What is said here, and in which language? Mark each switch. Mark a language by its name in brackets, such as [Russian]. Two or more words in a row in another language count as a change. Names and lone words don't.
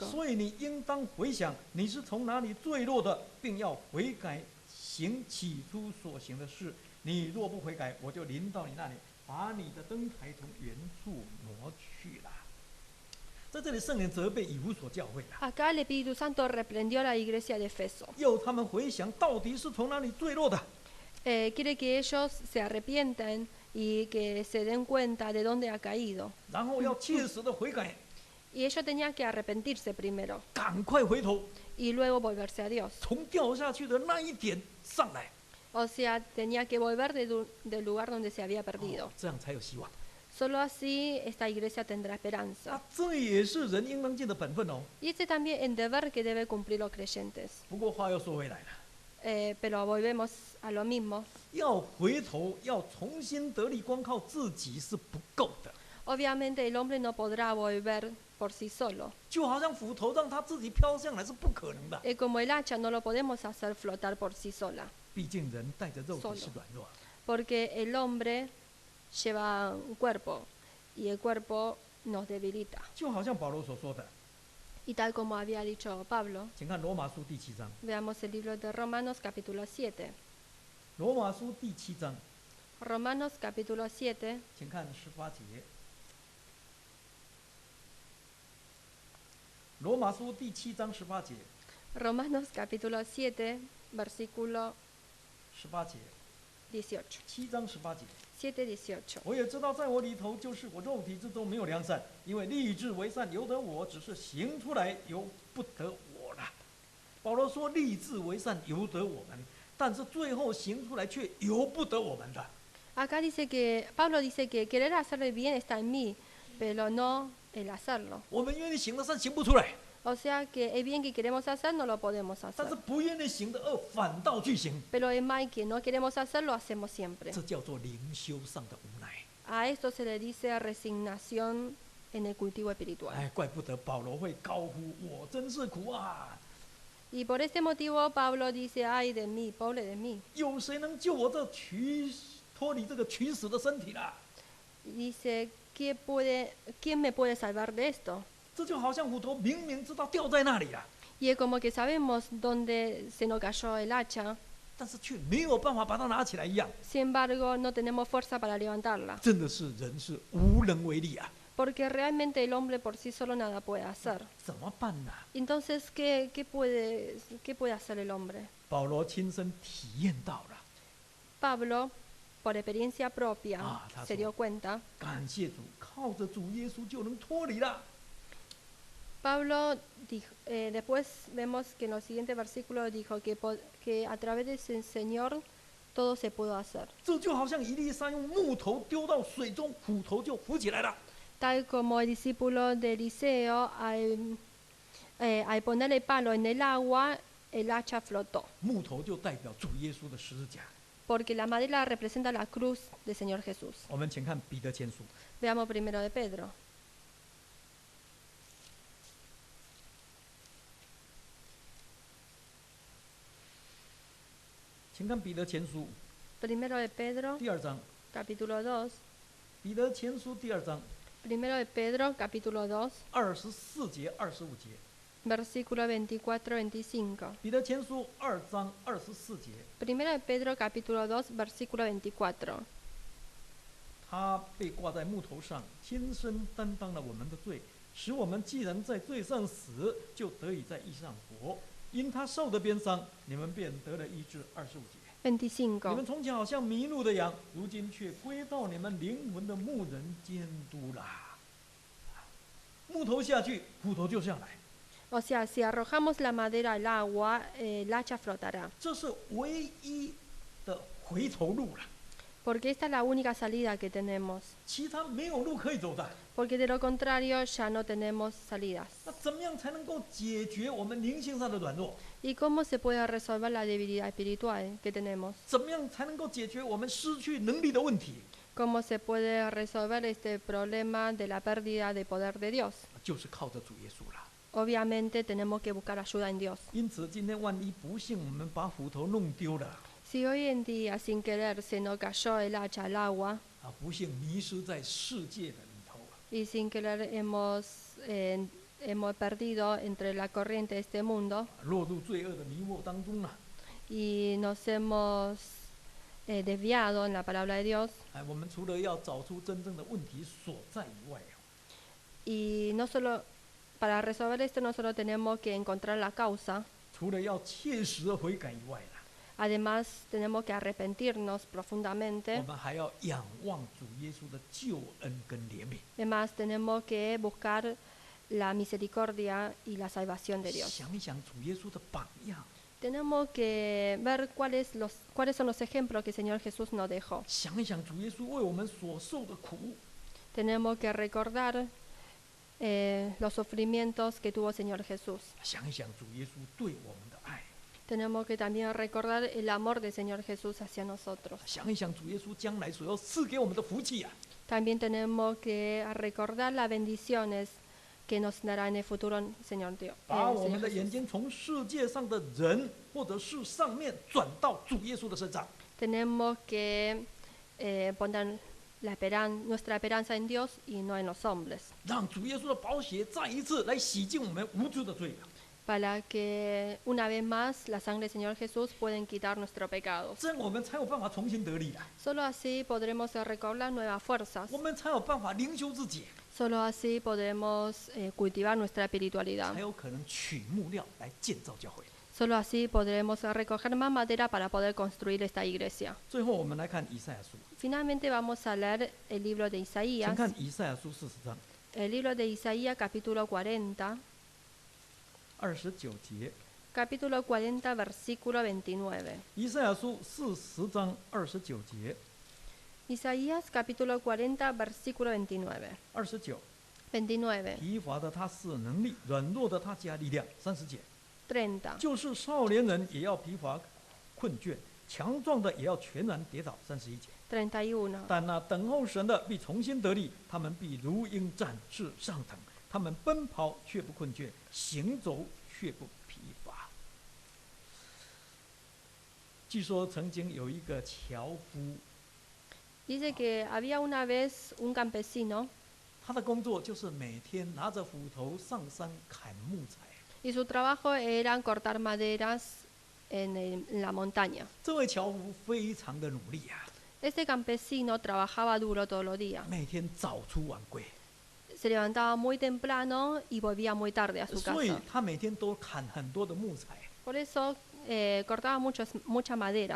[Chinese] 所以你应当回想你是从哪里坠落的，并要悔改，行起初所行的事。你若不悔改，我就临到你那里，把你的灯台从原处挪去了。在这里，圣灵责备以弗所教会了， [Spanish] Acá el Espíritu Santo reprendió a la iglesia de Efeso. [Chinese] 要他们回想到底是从哪里坠落的。 [Spanish] Quiere que ellos se arrepientan y que se den cuenta de dónde ha caído. [Chinese] 然后要切实的悔改， [Spanish] Y ellos tenían que arrepentirse primero [Chinese] 赶快回头， [Spanish] y luego volverse a Dios. [Chinese] 从掉下去的那一点上来， [Spanish] O sea, tenía que volver del lugar donde se había perdido. [Chinese] 这样才有希望。 [Spanish] Solo así esta iglesia tendrá esperanza. [Chinese] 这也是人应当尽的本分哦。 [Spanish] Y este también es el deber que deben cumplir los creyentes. [Chinese] 不过话又说回来了。 [Spanish] Pero volvemos a lo mismo. [Chinese] 要回头，要重新得力，光靠自己是不够的。 [Spanish] Obviamente el hombre no podrá volver por sí solo. [Chinese] 就好像斧头让他自己飘上来是不可能的。 [Spanish] Como el hacha no lo podemos hacer flotar por sí sola. [Chinese] 毕竟人带着肉体是软弱， [Spanish] Porque el hombre lleva un cuerpo y el cuerpo nos debilita. [Chinese] 就好像保罗所说的， [Spanish] Y tal como había dicho Pablo, [Chinese] 请看罗马书第7章。 [Spanish] veamos el libro de Romanos capítulo 7. [Chinese] 罗马书第7章， [Spanish] Romanos capítulo 7, [Chinese] 请看18节。罗马书第7章18节， [Spanish] Romanos capítulo 7, versículo [Chinese] 18 节 18. ，7章18节。 7:18. 我也知道，在我里头，就是我肉体之中没有良善，因为立志为善由得我，只是行出来由不得我了。保罗说，立志为善由得我们，但是最后行出来却由不得我们的。 [Spanish] Acá dice que, Pablo dice que querer hacer el bien está en mí, pero no el hacerlo. [Chinese] 我们愿意行的善行不出来， [Spanish] O sea que el bien que queremos hacer no lo podemos [Chinese] 但 [Spanish] hacer. [Chinese] 是不愿意行的恶反倒去行， [Spanish] Pero el mal que no queremos hacer lo hacemos siempre. [Chinese] 这叫做灵修上的无奈。 [Spanish] A esto se le dice resignación en el cultivo espiritual. [Chinese] 哎，怪不得保罗会高呼：“我真是苦啊！ [Spanish] Y por este motivo Pablo dice, ay de mí, pobre de mí. [Chinese] 有谁能救我这脱离这个取死的身体呢？” [Spanish] Dice, ¿quién me puede salvar de esto? [Chinese] 这就好像斧头明明知道掉在那里了， [Spanish] Y es como que sabemos dónde se nos cayó el hacha, [Chinese] 但是却没有办法把它拿起来一样。 [Spanish] sin embargo no tenemos fuerza para levantarla. [Chinese] 真的是人是无能为力啊！ [Spanish] Porque realmente el hombre por sí solo nada puede hacer. [Chinese] 怎么办呢？ [Spanish] Entonces, ¿qué puede hacer el hombre? [Chinese] 保罗亲身体验到了， [Spanish] Pablo, por experiencia propia, [Chinese] 他 [Spanish] se [Chinese] 说 [Spanish] dio cuenta. [Chinese] 感谢主，靠着主耶稣就能脱离了。 [Spanish] Pablo dijo, después vemos que en los siguientes versículos dijo que a través del Señor todo se pudo hacer. [Chinese] 这就好像以利沙用木头丢到水中，斧头就浮起来了。 [Spanish] Tal como el discípulo de Eliseo, al poner el palo en el agua, el hacha flotó. [Chinese] 木头就代表主耶稣的十字架。 [Spanish] Porque la madera representa la cruz del Señor Jesús. [Chinese] 我们请看彼得前书， [Spanish] Veamos primero de Pedro. [Chinese] 请看彼得前书 [Spanish] Primero de Pedro, [Chinese] 第2章， [Spanish] capítulo 2. [Chinese] 彼得前书第2章 [Spanish] Primero de Pedro, capítulo 2, [Chinese] 24 节、25节。 [Spanish] versículo 24-25. [Chinese] 彼得前书2章24节， [Spanish] Primero de Pedro, capítulo 2, versículo 24. [Chinese] 他被挂在木头上，亲身担当了我们的罪，使我们既然在罪上死，就得以在义上活。因他受的鞭伤，你们便得了医治。25节。你们 25. 从前好像迷路的羊，如今却归到你们灵魂的牧人监督啦。木头下去，骨头就下来， [Spanish] O sea, si arrojamos la madera al agua, el hacha flotará. [Chinese] 这是唯一的回头路了， [Spanish] Porque esta es la única salida que tenemos. [Chinese] 其他没有路可以走的。 [Spanish] Porque de lo contrario ya no tenemos salidas. [Chinese] 那怎么样才能够解决我们灵性上的软弱？ [Spanish] ¿Y cómo se puede resolver la debilidad espiritual que tenemos? [Chinese] 怎么样才能够解决我们失去能力的问题？ [Spanish] ¿Cómo se puede resolver este problema de la pérdida de poder de Dios? [Chinese] 就是靠着主耶稣了。 [Spanish] Obviamente tenemos que buscar ayuda en Dios. [Chinese] 因此，今天万一不幸我们把斧头弄丢了， [Spanish] Si hoy en día sin querer se nos cayó el hacha al agua [Chinese] 不幸迷失在世界的里头， [Spanish] y sin querer hemos perdido entre la corriente de este mundo [Chinese] 落入罪恶的迷惑当中了。 [Spanish] y nos hemos desviado en la palabra de Dios, [Chinese] 我们除了要找出真正的问题所在以外， [Spanish] y no solo para resolver esto no solo tenemos que encontrar la causa, [Chinese] 除了要切实的悔改以外了， [Spanish] además tenemos que arrepentirnos [Chinese] 我 [Spanish] profundamente, [Chinese] 们还要仰望主耶稣的救恩跟怜悯， [Spanish] además tenemos que buscar la misericordia y la salvación de Dios. [Chinese] 想一想主耶稣的榜样， [Spanish] Tenemos que ver cuáles son los ejemplos que el Señor Jesús nos dejó. [Chinese] 想一想主耶稣为我们所受的苦， [Spanish] Tenemos que recordar los sufrimientos que tuvo el Señor Jesús. [Chinese] 想一想主耶稣对我们的爱， [Spanish] Tenemos que también recordar el amor del Señor Jesús hacia nosotros. [Chinese] 想一想主耶稣将来所要赐给我们的福气啊！ [Spanish] También tenemos que recordar las bendiciones que nos dará en el futuro el Señor Dios. [Chinese] 把我 [Spanish] Señor [Chinese] 们的眼 [Spanish] Jesús. [Chinese] 睛从世界上的人或者是上面转到主耶稣的身上， [Spanish] Tenemos que poner nuestra esperanza en Dios y no en los hombres, [Chinese] 让主耶稣的宝血再一次来洗净我们无知的罪。 [Spanish] para que una vez más la sangre del Señor Jesús pueda quitar nuestros pecados. [Chinese] 这样我们才有办法重新得力啊！ [Spanish] Solo así podremos recobrar nuevas fuerzas. [Chinese] 我们才有办法灵修自己， [Spanish] Solo así podemos cultivar nuestra espiritualidad. [Chinese] 才有可能取木料来建造教会。 [Spanish] Solo así podremos recoger más madera para poder construir esta iglesia. [Chinese] 最后，我们来看以赛亚书， [Spanish] Finalmente vamos a leer el libro de [Chinese] 请 [Spanish] Isaías. [Chinese] 看以赛亚书40章 [Spanish] El libro de Isaías capítulo 40, [Chinese] 29节。 [Spanish] capítulo 40, versículo 29. [Chinese] 以赛亚书40章29节， [Spanish] Isaías capítulo 40, versículo 29. [Chinese] 29， 29, 疲乏的他赐能力，软弱的他加力量。30节， 30, 就是少年人也要疲乏困倦，强壮的也要全然跌倒。31节， 31. 但那等候神的必重新得力，他们必如鹰展翅上腾，他们奔跑却不困倦，行走却不疲乏。据说曾经有一个樵夫， [Spanish] Dice que había una vez un campesino [Chinese] 他的工作就是每天拿着斧头上山砍木材。 [Spanish] y su trabajo era cortar maderas en la montaña. [Chinese] 这位樵夫非常的努力啊， [Spanish] Este campesino trabajaba duro todos los días. [Chinese] 每天早出晚归， [Spanish] Se levantaba muy temprano y volvía muy tarde a su [Chinese] 所以 [Spanish] casa. [Chinese] 他每天都砍很多的木材。 [Spanish] Por eso cortaba muchas maderas.